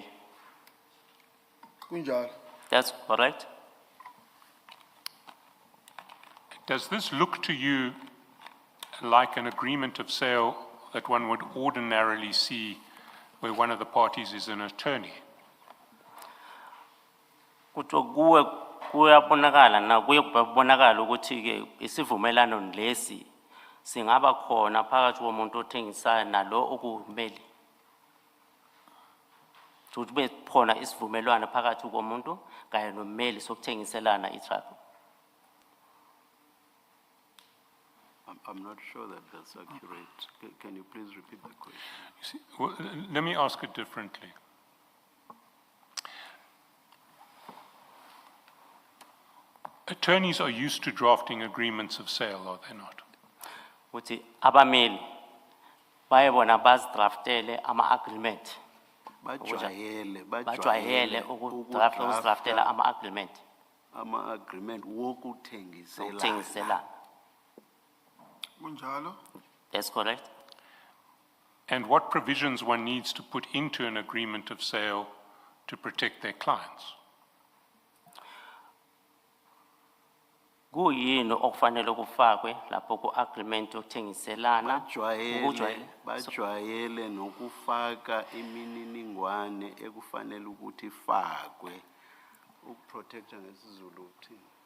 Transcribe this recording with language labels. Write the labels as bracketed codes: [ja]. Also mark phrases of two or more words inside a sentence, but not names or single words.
[zu] Kunjalo. [en] That's correct. Does this look to you like an agreement of sale that one would ordinarily see where one of the parties is an attorney? [zu] Kuthi kuyabonakala na kuyabonakala ukuthi ke isivumelano lesi singaba khona phakathi komuntu othengisayo nalo okumele. Ukuthi be khona isivumelwano phakathi komuntu kanye nomeli sokuthengiselana itrust. [en] I'm not sure that that's accurate. Can you please repeat the question? You see, well, let me ask it differently. Attorneys are used to drafting agreements of sale, are they not? [zu] Ukuthi abameli bayebona bazidraftele ama-agreement. Bajwayele ukudraftela ama-agreement. Ama-agreement wokuthengiselana. Ukuthengiselana. Kunjalo? [en] That's correct. And what provisions one needs to put into an agreement of sale to protect their clients? [zu] Kuyini okufanele kufakwe lapho ku-agreement yokuthengiselana? Bajwayele nokufaka imininingwane ekufanele ukuthi ifakwe ukuprotecta ngesizulu ukuthini?